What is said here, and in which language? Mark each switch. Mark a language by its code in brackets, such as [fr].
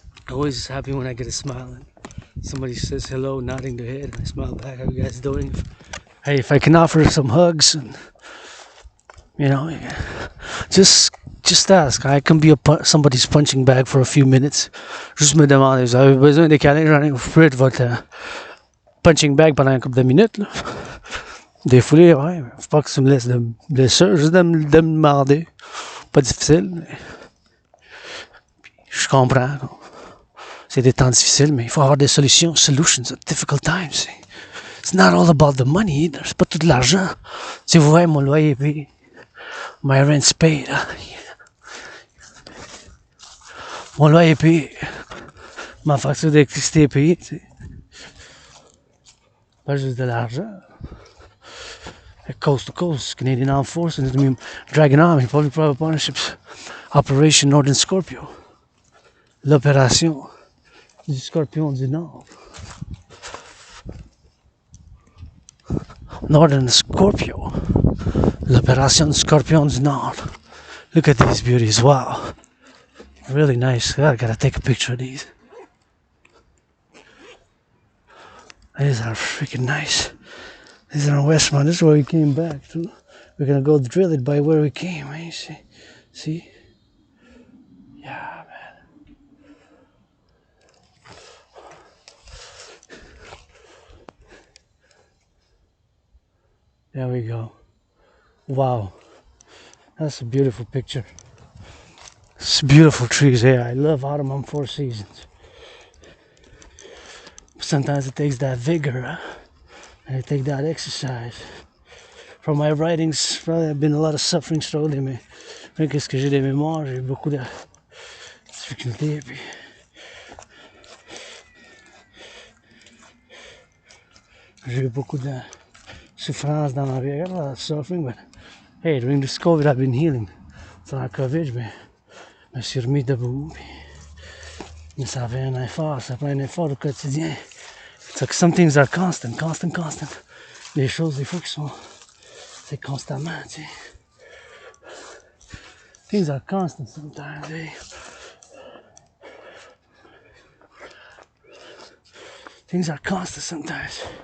[en] Always happy when I get a smile and somebody says hello, nodding their head, and I smile back. How you guys doing? Hey, if I can offer some hugs and You know, just ask. I can be somebody's punching bag for a few minutes. [fr] Juste me demander, vous avez besoin de câlins, j'en ai offert votre punching bag pendant un couple de minutes. Là. Défouler, ouais. Faut pas que tu me laisses de blessure, juste de me demander. Pas difficile. Mais... Je comprends. C'est des temps difficiles, mais il faut avoir des solutions. [en] Solutions at difficult times. It's not all about the money either. [fr] C'est pas tout de l'argent. Si vous voyez mon loyer payé. [en] My rent's paid. [fr] Mon loyer est payé. Ma facture d'électricité est payée. Tu sais. Pas juste de l'argent. [en] Coast to coast, Canadian Armed Forces, Dragon Army, Public-Private Partnerships, Operation Northern Scorpio. [fr] L'opération du Scorpion du Nord. Northern Scorpio. L'opération du Scorpion du Nord. [en] Look at these beauties, wow. Really nice. I gotta take a picture of these. These are freaking nice. These are in Westmount. This is where we came back to. We're gonna go drill it by where we came. Eh? See? Yeah, man. There we go. Wow. That's a beautiful picture. It's beautiful trees here. I love autumn on 4 seasons. Sometimes it takes that vigor, huh? And it takes that exercise. From my writings, probably I've been a lot of suffering, struggling, [fr] mais qu'est-ce que j'ai des mémoires, j'ai eu beaucoup de difficultés, puis j'ai eu beaucoup de souffrance dans ma vie. [en] I got a lot of suffering, but hey, during this COVID, I've been healing. [fr] Dans la COVID, je me suis remis debout, puis mais ça fait un effort, ça prend un effort au quotidien. [en] It's like some things are constant. [fr] Les choses, des fois, qui sont, c'est constamment, tu sais. [en] Things are constant sometimes, eh? Things are constant sometimes.